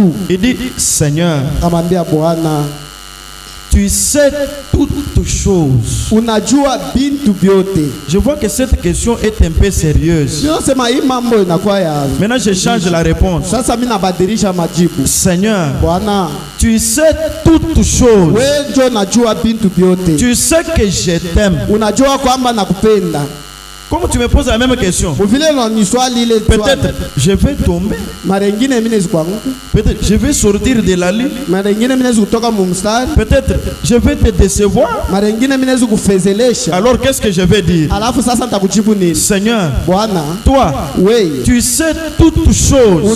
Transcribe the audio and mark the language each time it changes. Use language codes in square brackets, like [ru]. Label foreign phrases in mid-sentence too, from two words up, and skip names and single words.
[fr] Il dit, Seigneur, [sw] akamwambia Bwana, [fr] tu sais toutes choses. [sw] Unajua bintu vyote. [fr] Je vois que cette question est un peu sérieuse. Maintenant je change la réponse. [sw] Sasa mimi nabadilisha majibu. [fr] Seigneur, [sw] Bwana, [fr] tu sais toutes choses. [sw] Wewe ndio unajua bintu vyote. [fr] Tu sais que je t'aime. [sw] Unajua kwamba nakupenda. [fr] Comme tu me poses la même question, peut-être je vais tomber, peut-être je vais sortir de la ligne, peut-être je vais te décevoir. Alors qu'est-ce que je vais dire? Seigneur, toi, tu sais toutes choses.